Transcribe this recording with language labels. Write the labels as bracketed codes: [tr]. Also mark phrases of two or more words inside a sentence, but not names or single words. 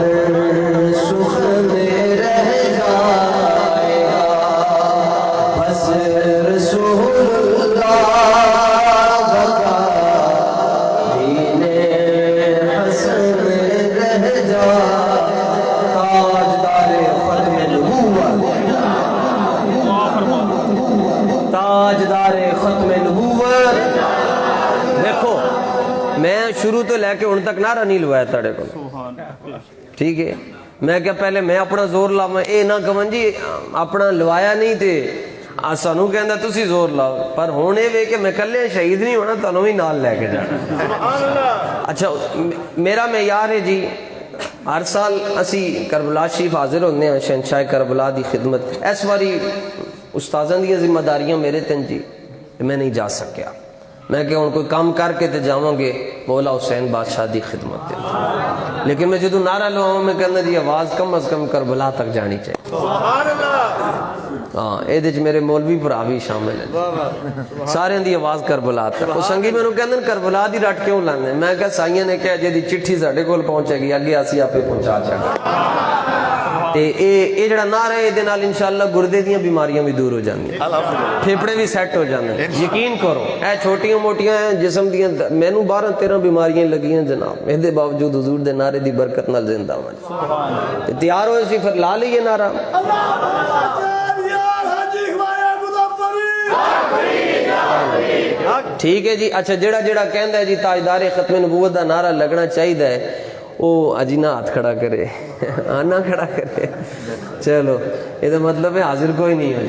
[ur] سخن رہ جائے گا، بس رسول اللہ کا دین حسن رہ جائے، تاجدار ختم نبوت، تاجدار ختم نبوت۔ [pa] دیکھو میں شروع تو لے کے ان تک نعرہ نہیں لوایا تڑے کو، ٹھیک ہے؟ میں کیا پہلے میں اپنا زور لاواں، اے نہ کہن جی اپنا لوایا نہیں تے سانو کہندا تسی زور لاؤ، پر ہونے وے کہ میں کلے شہید نہیں ہونا، تانوں بھی نال لے کے جانا۔ اچھا میرا معیار ہے جی، ہر سال اسی کربلا شریف حاضر ہونے ہیں شہنشاہ کربلا دی خدمت۔ اس واری استاذاں دی ذمہ داریاں میرے تن جی، میں نہیں جا سکیا، میں کہ ہن کوئی کام کر کے تے جاواں گے مولا حسین بادشاہ دی خدمت تے، لیکن میں جدوں نعرہ لواں میں کہنا جی آواز کم از کم کربلا تک جانی چاہیے۔ ہاں اے دے میرے مولوی بھرا بھی شامل ہیں، سارے دی آواز کربلا تک۔ وہ سنگی مینوں کہندے کربلا دی رٹ کیوں لاندے؟ میں کہا سائیاں نے کہا جے دی چٹھی ساڈے کول پہنچے گی اگے اسی آپے پہنچا چھڑاں تے اے جڑا نعرہ ہے دے نال انشاءاللہ گردے دیاں بیماریاں بھی دور ہو جاندیاں، پھیپڑے بھی سیٹ ہو جاندے۔ یقین کرو اے چھوٹیاں موٹیاں جسم دیاں مینوں 12-13 بیماریاں لگیاں جناب، اے دے باوجود حضور دے نعرے دی برکت نال زندہ ہوں۔ تے تیار ہوئے سی پھر لا لئیے نعرہ۔ ٹھیک ہے جی۔ اچھا جڑا کہندا ہے جی تاجدار ختم نبوت دا نعرہ لگنا چاہیے ہے، او اجی نہ ہاتھ کھڑا کرے، نہ کھڑا کرے، [ur] چلو یہ تو مطلب ہے [pa] حاضر کوئی نہیں ہو جی۔